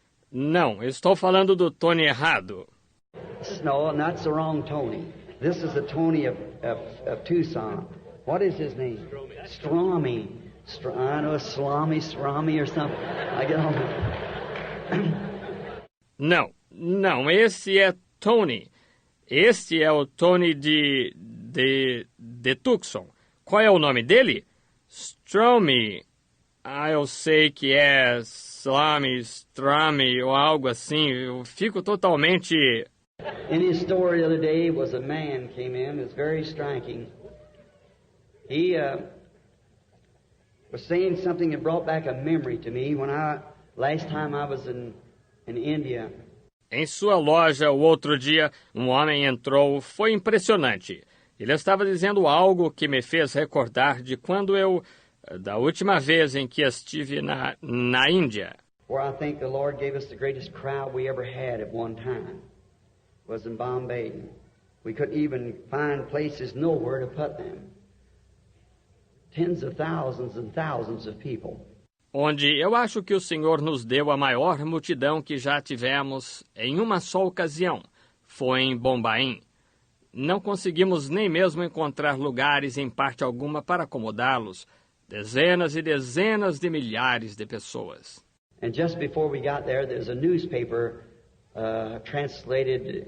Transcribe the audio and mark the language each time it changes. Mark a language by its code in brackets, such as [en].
[pt] Não, estou falando do Tony errado. [en] No, that's the wrong Tony. This is the Tony of Tucson. What is his name? Strami. I know Strami or something. I get on. [pt] Não, esse é Tony. Este é o Tony de Tucson. Qual é o nome dele? Strami. Eu sei que é Strami ou algo assim. Eu fico totalmente... [en] In his story the other day was a man came in. It's very striking. He was saying something that brought back a memory to me when last time I was in India. [pt] Em sua loja, o outro dia, um homem entrou. Foi impressionante. Ele estava dizendo algo que me fez recordar de quando da última vez em que estive na Índia. [en] Where I think the Lord gave us the greatest crowd we ever had at one time. Was in Bombay. We couldn't even find places nowhere to put them. Tens of thousands and thousands of people. [pt] Onde eu acho que o Senhor nos deu a maior multidão que já tivemos em uma só ocasião. Foi em Bombaim. Não conseguimos nem mesmo encontrar lugares em parte alguma para acomodá-los. Dezenas e dezenas de milhares de pessoas. [en] And just before we got there, there's a newspaper translated.